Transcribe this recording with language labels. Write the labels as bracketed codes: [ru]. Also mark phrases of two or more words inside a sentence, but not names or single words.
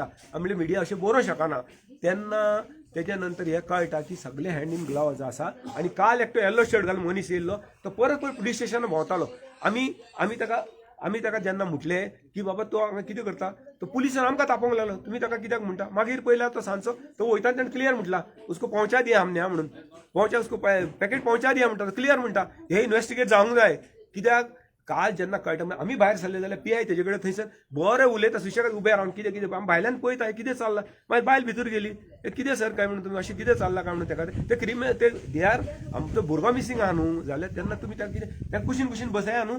[kok] आमी मिडिया अशें बरोवंक शकना. तेन्ना तेच्या नंतर हें कळटा की सगळे [en] hand in gloves [kok] आसा. आनी काल एकटो येल्लो शर्ट घालून मनीस येयल्लो तो परत पुलीस स्टेशनान भोंवतालो. आमी ताका जेन्ना म्हटलें की बाबा तो हांगा कितें करता तो पुलिसान आमकां तापोवंक लागलो. तुमी ताका कित्याक म्हणटा. मागीर पयला तो सांजचो तो वयता तेणें क्लियर म्हटला [hi] उसको पहुंचा दिया हमने [kok] म्हणून. [hi] पहुंचा उसको पॅकेट पहुंचा दिया म्हणटा. [kok] क्लियर म्हणटा हे इन्व्हेस्टिगेट जावंक जाय. कित्याक काल जेन्ना कळटा आमी भायर सरले जाल्यार PI तेजे कडेन थंयसर बरें उलयता सुशेगाद उबे रावन कितें आमी भायल्यान पळयता कितें चल्लां. मागीर बायल भितर गेली कितें सर काय म्हणून तुमी अशें कितें चल्लां काय म्हणून ताका ते दे आर आमचो भुरगो मिसिंग आहा न्हू जाल्यार तेन्ना तुमी ताका कितें ताका कुशीन बसया न्हू.